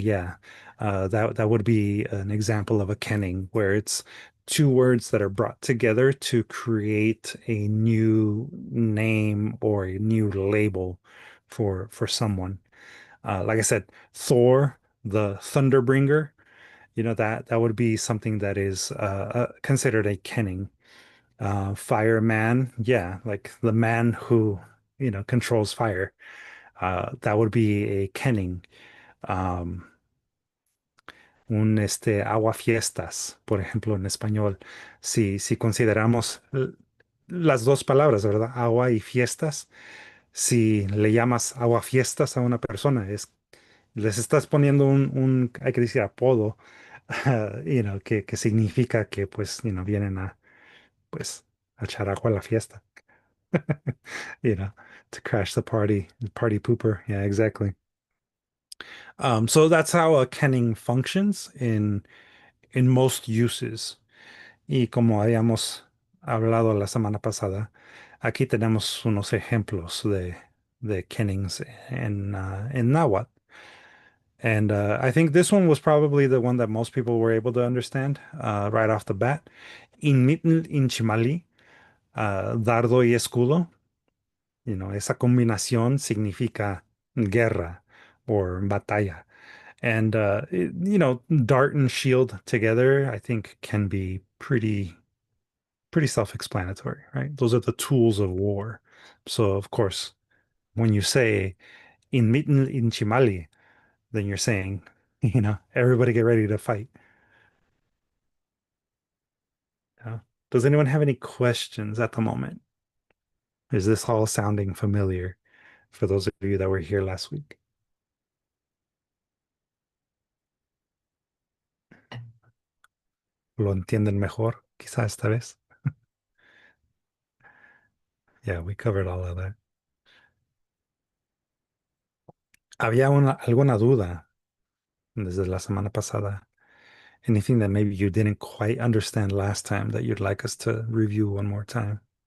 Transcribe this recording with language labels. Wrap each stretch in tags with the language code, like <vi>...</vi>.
<en>Yeah, that would be an example of a kenning, where it's two words that are brought together to create a new name or a new label for someone. Like I said, Thor, the Thunderbringer, that would be something that is considered a kenning. Fireman, yeah, like the man who, controls fire. That would be a kenning.</en> <es>Um, un aguafiestas, por ejemplo, en español. Si consideramos las dos palabras, ¿verdad? Agua y fiestas. Si le llamas aguafiestas a una persona, les estás poniendo hay que decir apodo, que significa que pues, vienen pues, a echar agua a la fiesta,</es> <en>you know, to crash the party pooper. Yeah, exactly. So that's how a kenning functions in most uses.</en> <es>Y como habíamos hablado la semana pasada, aquí tenemos unos ejemplos de kennings en náhuatl.</es> <en>And I think this one was probably the one that most people were able to understand right off the bat.</en> <es>Inmitl inchimali, dardo y escudo. Esa combinación significa guerra or batalla.</es> <en>And, dart and shield together, I think can be pretty self-explanatory, right? Those are the tools of war. So, of course, when you say inmitl inchimali, then you're saying, everybody get ready to fight. Yeah. Does anyone have any questions at the moment? Is this all sounding familiar for those of you that were here last week?</en> <es>¿Lo entienden mejor, quizá esta vez?</es> <en>Yeah, we covered all of that.</en> <es>¿Había alguna duda desde la semana pasada?</es> <en>Anything that maybe you didn't quite understand last time that you'd like us to review one more time?</en>